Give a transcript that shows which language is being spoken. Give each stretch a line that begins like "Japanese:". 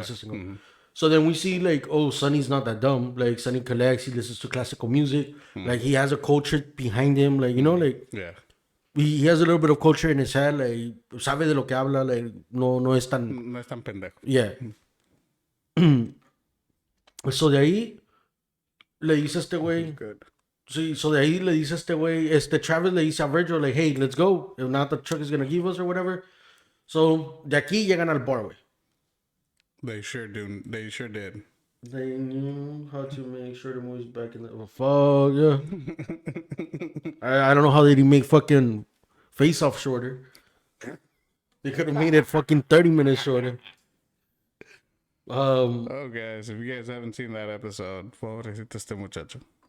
English: assistant. So then we see like, oh, Sunny's not that dumb. Like Sunny collects, he listens to classical music, like he has a culture behind him, like you know, like Yeah. he has a little bit of culture in his head, like
Spanish: sabe de lo que habla,
English: like
Spanish: no es tan No es tan pendejo.
English: yeah.
Spanish: So de ahí le dice a este güey.
English: Good.
Spanish: Sí, so de ahí le dice a este güey, Travis le dice a Virgil, like,
English: hey, let's go. If not, the truck is gonna give us or whatever.
Spanish: So, de aquí llegan al bar, güey.
English: They sure do. They sure did. They knew how to make sure the movie's back in the... Oh, fuck, yeah. I don't know how they didn't make fucking Face Off shorter. They could have made it fucking 30 minutes shorter. Oh, guys, if you guys haven't seen that episode,
Spanish: pobrecito este muchacho.